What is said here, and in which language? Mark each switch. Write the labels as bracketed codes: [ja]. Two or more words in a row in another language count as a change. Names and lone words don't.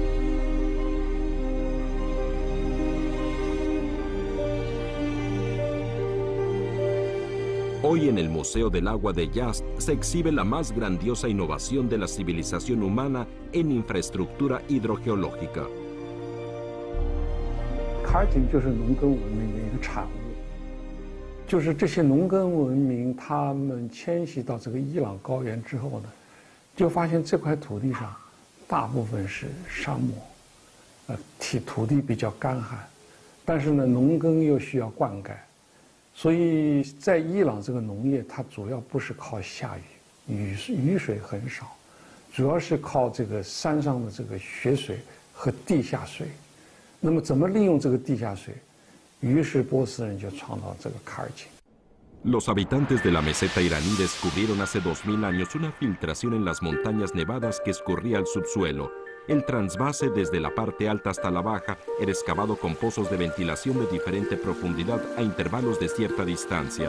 [es] Hoy en el Museo del Agua de Yazd se exhibe la más grandiosa innovación de la civilización humana en infraestructura hidrogeológica. [zh] 卡尔井就是农耕文明的一个产物，就是这些农耕文明他们迁徙到这个伊朗高原之后呢，就发现这块土地上大部分是沙漠，土地比较干旱，但是呢农耕又需要灌溉。所以在伊朗这个农业，它主要不是靠下雨，雨水很少，主要是靠这个山上的这个雪水和地下水。那么怎么利用这个地下水？于是波斯人就创造这个卡尔井。 [es] Los habitantes de la meseta iraní descubrieron hace 2000 años una filtración en las montañas nevadas que escurría al subsuelo. El transvase desde la parte alta hasta la baja era excavado con pozos de ventilación de diferente profundidad a intervalos de cierta distancia.